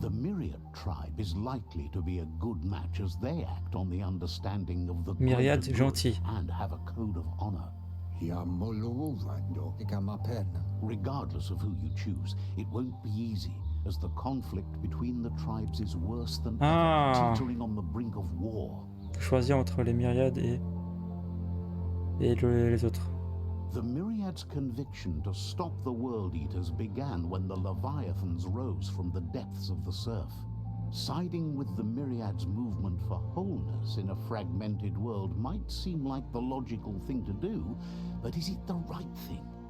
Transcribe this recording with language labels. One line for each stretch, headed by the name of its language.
English: The Myriad tribe is likely to be a good match as they act on the understanding of the Myriad greater good
French: gentil.
English: and have a code of honor. Yamuluvando ikamapen. Regardless of who you choose, it won't be easy, as the conflict between the tribes is worse than ever, teetering on the brink of war.
French: Choisir entre les myriades et les autres.
English: The Myriad's conviction to stop the World Eaters began when the Leviathans rose from the depths of the surf. Siding with the Myriad's movement for wholeness in a fragmented world might seem like the logical thing to do, but is it the right thing?